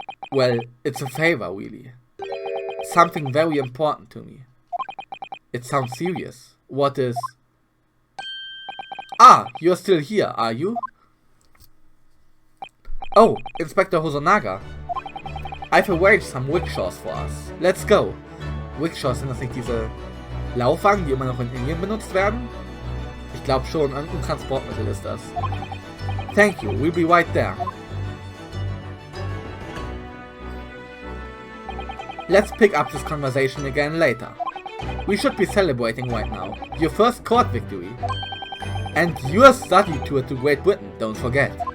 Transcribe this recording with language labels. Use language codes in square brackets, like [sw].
[en] Well, it's a favor, really. Something very important to me. It sounds serious. What is... Ah, you're still here, are you? Oh, Inspector Hosonaga. I've arranged some rickshaws for us. Let's go. [de] Rickshaws, sind das nicht diese Laufwagen, die immer noch in Indien benutzt werden? Ich glaube schon, irgendein Transportmittel ist das. [en] Thank you, we'll be right there. Let's pick up this conversation again later. We should be celebrating right now. Your first court victory. And your study tour to Great Britain, don't forget.